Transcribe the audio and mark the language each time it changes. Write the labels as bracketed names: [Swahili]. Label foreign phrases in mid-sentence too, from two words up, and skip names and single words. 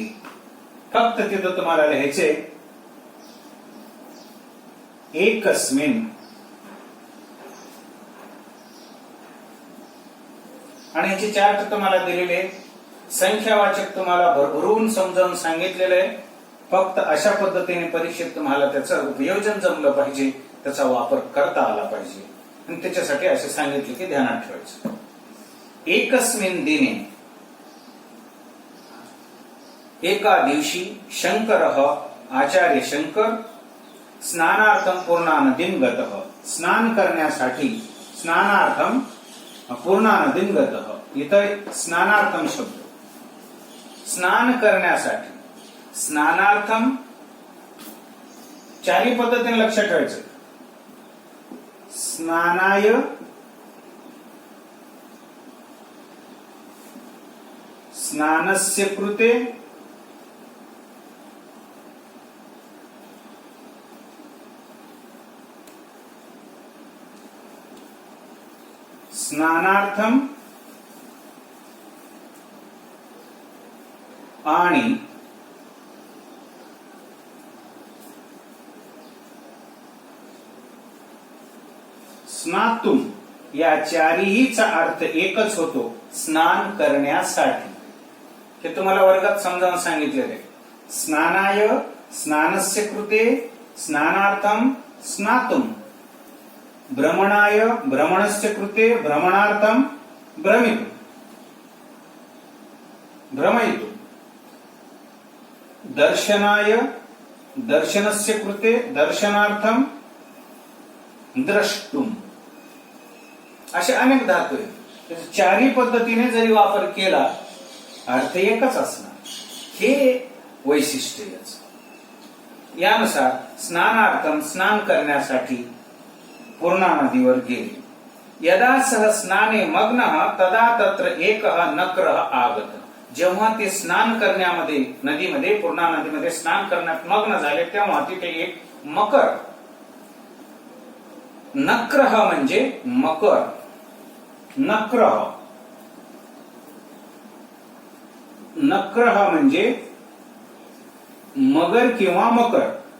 [Marathi] फक्त तिथं तुम्हाला लिहायचे एकस्मिन, आणि याचे चार्ट तुम्हाला दिलेले, संख्यावाचक तुम्हाला भरभरून समजावून सांगितलेलं आहे. फक्त अशा पद्धतीने परीक्षेत तुम्हाला त्याचं उपयोजन जमलं पाहिजे, त्याचा वापर करता आला पाहिजे. आणि त्याच्यासाठी असे सांगितले की ध्यानात ठेवायचं. [Sanskrit] एकस्मिन दिने, [Marathi] एका दिवशी, [Sanskrit] शंकर आचार्य शंकर स्नानार्थम पूर्णा नदीम गतः, [Marathi] स्नान करण्यासाठी, [Sanskrit] स्नानार्थम पूर्णा नदीम गतः. [Marathi] इथं स्नानार्थम शब्द, स्नान करण्यासाठी. स्नानार्थम चारही पद्धतीने लक्षात ठेवायचं. [Sanskrit] स्नानाय, स्नानस्य कृते, [Marathi] स्नानार्थम आणि स्नातुम या चारीहीचा अर्थ एकच होतो, स्नान करण्यासाठी. हे तुम्हाला वर्गात समजावून सांगितलेले. [Sanskrit] स्नानाय, स्नानस्य कृते, स्नानार्थम, स्नातुम. भ्रमणाय, भ्रमणस्य कृते, भ्रमणार्थम, भ्रमितुम, भ्रमयितुम. दर्शनाय, दर्शनस्य कृते, दर्शनार्थम, द्रष्टुम. [Marathi] असे अनेक धातू आहेत. चारही पद्धतीने जरी वापर केला अर्थ एकच असणार. हे वैशिष्ट्य याचं. यानुसार स्नानार्थम स्नान करण्यासाठी पूर्णा नदीवर गेले. [Sanskrit] यदा सह स्नाने मग्न तदा तत्र एक नक्रः आगत. [Marathi] जेव्हा ते स्नान करण्यामध्ये नदीमध्ये पूर्णा नदीमध्ये स्नान करण्यात मग्न झाले तेव्हा तिथे एक मकर, नक्रः म्हणजे मकर, नक्रः, नक्रः म्हणजे मगर किंवा मकर.